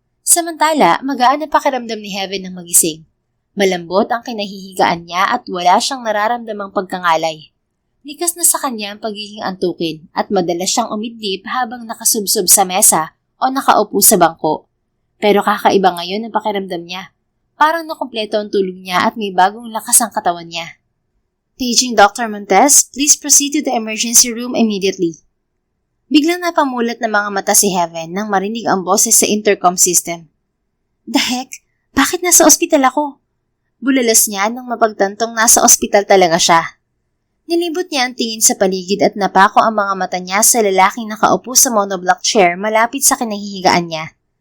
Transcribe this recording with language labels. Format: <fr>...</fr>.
<tl>Samantala, magaan ang pakiramdam ni Heaven ng magising. Malambot ang kinahihigaan niya at wala siyang nararamdamang pagkangalay. Likas na sa kanya ang pagiging antukin at madalas siyang umidlip habang nakasubsob sa mesa o nakaupo sa bangko. Pero kakaiba ngayon ang pakiramdam niya. Parang nakumpleto ang tulog niya at may bagong lakas ang katawan niya.</tl> <en>Paging Dr. Montes, please proceed to the emergency room immediately.</en> <tl>Biglang napamulat ng mga mata si Heaven nang marinig ang boses sa intercom system.</tl> <en>The heck?</en> <tl>Bakit nasa ospital ako? Bulalas niya nang mapagtantong nasa ospital talaga siya. Nilibot niya ang tingin sa paligid at napako ang mga mata niya sa lalaking nakaupo sa monoblock chair malapit sa kinahihigaan niya.</tl>